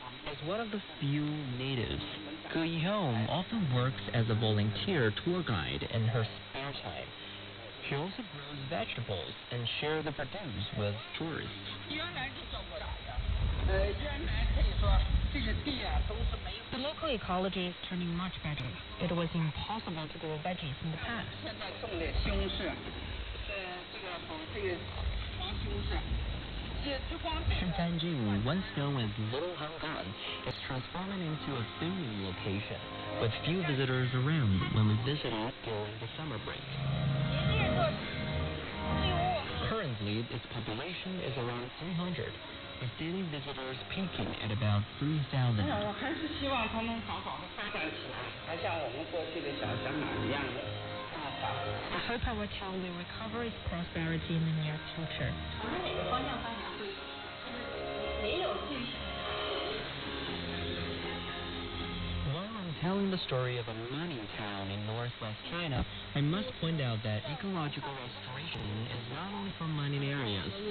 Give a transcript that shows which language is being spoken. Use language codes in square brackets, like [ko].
[en] As one of the few natives, Ge Yihong often works as a volunteer tour guide in her spare time. She also grows vegetables and shares the produce with tourists. The local ecology is turning much better. It was impossible to grow veggies in the past. [zh] 现在种的西红柿，这个黄西红柿。 [en] Shifanjing, once known as Little Hangan, is transforming into a booming location, with few visitors around when we visit it during the summer break. Currently, its population is around 300, with daily visitors peaking at about 3,000. [zh] 我还是希望他能早早的发展起来，还像我们过去的小香港一样的发展。 [en] I hope our town will recover its prosperity in the near future. While I'm telling the story of a mining town in northwest China, I must point out that ecological restoration is not only for mining areas.